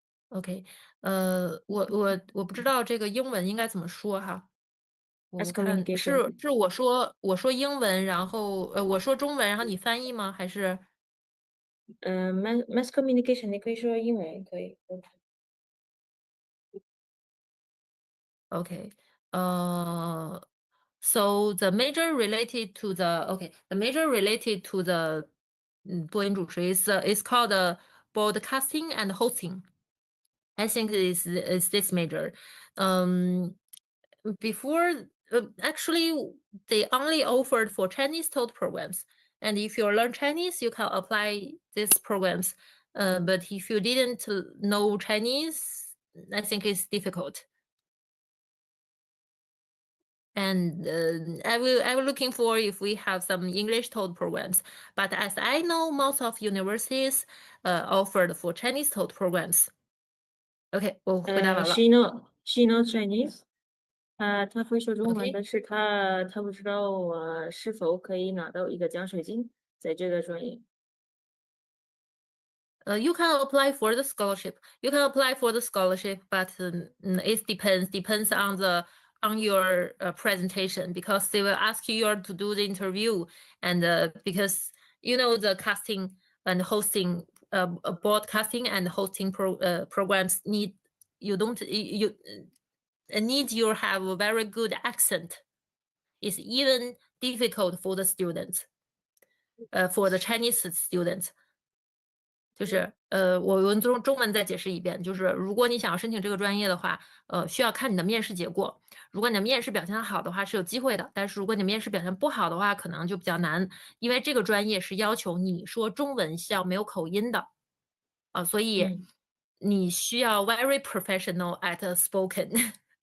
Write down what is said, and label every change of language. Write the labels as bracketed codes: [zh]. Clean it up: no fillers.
[zh] OK，我不知道这个英文应该怎么说哈。我 [en] Mass [zh] 看 [en] communication [zh] 是我说英文，然后我说中文，然后你翻译吗？还是 mass communication 你可以说英文也可以。 [en] OK，so the major related to the 播音主持 is called broadcasting and hosting. I think is this major. Before actually they only offered for Chinese taught programs, and if you learn Chinese, you can apply these programs. But if you didn't know Chinese, I think it's difficult. And I'm looking for if we have some English taught programs. But as I know, most of universities offered for Chinese taught programs. [zh] OK，我回答完了。 [en] She knows Chinese. [zh] 他会说中文， [en] OK [zh] 但是他不知道是否可以拿到一个奖学金在这个专业。 [en] You can apply for the scholarship. You can apply for the scholarship, but it depends on your presentation, because they will ask you to do the interview, and because you know, the casting and hosting, broadcasting and hosting programs need, you don't, you need you have a very good accent. It's even difficult for the students, for the Chinese students. [zh] 就是我用中文再解释一遍，就是如果你想要申请这个专业的话，需要看你的面试结果。如果你的面试表现好的话是有机会的，但是如果你面试表现不好的话，可能就比较难，因为这个专业是要求你说中文是要没有口音的，所以你需要 [en] very professional at spoken 。